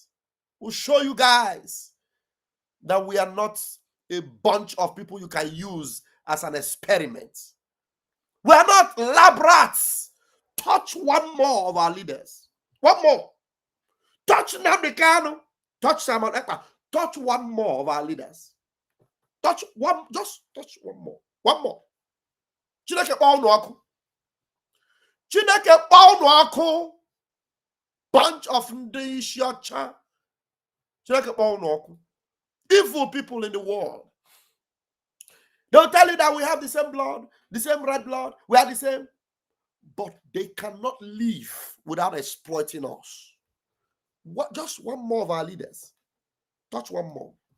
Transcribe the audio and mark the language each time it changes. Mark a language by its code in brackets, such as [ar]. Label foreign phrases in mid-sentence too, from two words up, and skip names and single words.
[en] We'll show you guys that we are not a bunch of people you can use as an experiment. We are not lab rats. Touch one more of our leaders. One more. Touch NNAMDI KANU. Touch Simon Ekpa. Touch one more of our leaders. Touch one, just touch one more. One more. [ig] Chineke kpọọ ọkụ. Chineke kpọọ ọkụ. [en] Bunch of [ig] ndị isi ọcha. Chineke kpọọ ọkụ. [en] Evil people in the world. They'll tell you that we have the same blood, the same red blood, we are the same. But they cannot live without exploiting us. What? Just one more of our leaders. Touch one more.